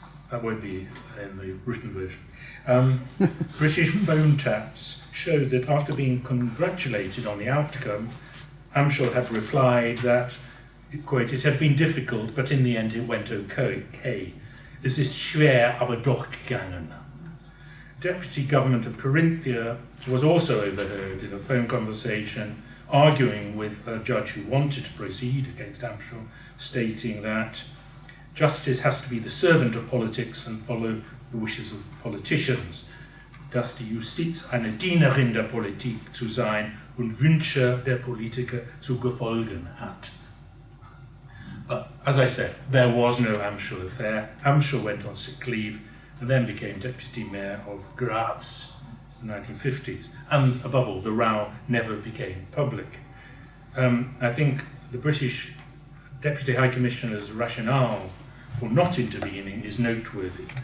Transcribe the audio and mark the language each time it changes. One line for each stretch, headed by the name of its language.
English: That won't be in the written version. British phone taps showed that after being congratulated on the outcome, Amschel had replied that, quote, "It had been difficult, but in the end it went okay.
German: Es ist schwer, aber doch gegangen."
English: Deputy Government of Carinthia was also overheard in a phone conversation arguing with a judge who wanted to proceed against Amschel, stating that justice has to be the servant of politics and follow the wishes of politicians.
German: Dass die Justiz eine Dienerin der Politik zu sein und Wünsche der Politiker zu befolgen hat.
English: But as I said, there was no Amschel affair. Amschel went on sick leave and then became deputy mayor of Graz in the 1950s. And above all, the row never became public. I think the British Deputy High Commissioner's rationale for not intervening is noteworthy.